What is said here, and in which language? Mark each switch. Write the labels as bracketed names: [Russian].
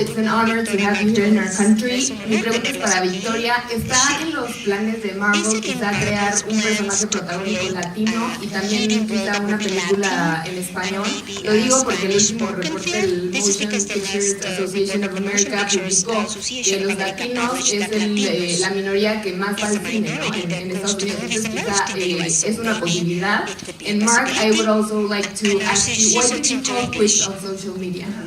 [English] It's an honor to have you here in our country. [Spanish] Mi pregunta es para Victoria. ¿Está en los planes de Marvel quizá crear un personaje protagónico latino y también quizá una película en español? Lo digo porque el último reporte del Motion Pictures Association of America publicó que los latinos es la minoría que más va al cine, ¿no? en Estados Unidos. Entonces quizá es una posibilidad. [English] And Mark, I would also like to ask you, why did you quit on social media?